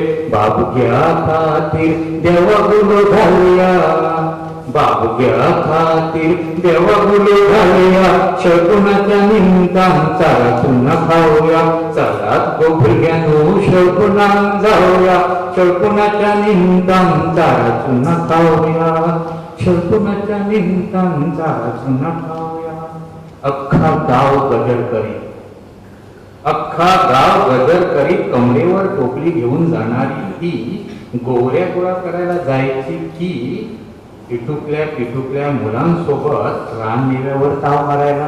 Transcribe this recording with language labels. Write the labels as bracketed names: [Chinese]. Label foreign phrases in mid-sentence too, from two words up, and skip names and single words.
[Konkani] बाबग्या खातीर देवगुलो घालूया, बाबग्या खातीर देवगुलो घालूया, शरकुणाच्या निमतान चारातून खाऊया. चलात गो भुरग्यानो शरकुणांग जाऊया, शरकुणाच्या निमतान चारातून खाऊया, शरकुणाच्या निमतान चारातून खाऊया. [Marathi] अख्खा गाव गजर करीत, अख्खा गाव गजर करीत कमरेवर टोपली घेऊन जाणारी ती गोवऱ्या गोळा करायला जायची की पिटुकल्या मुलांसोबत रानमेव्यावर ताव मारायला.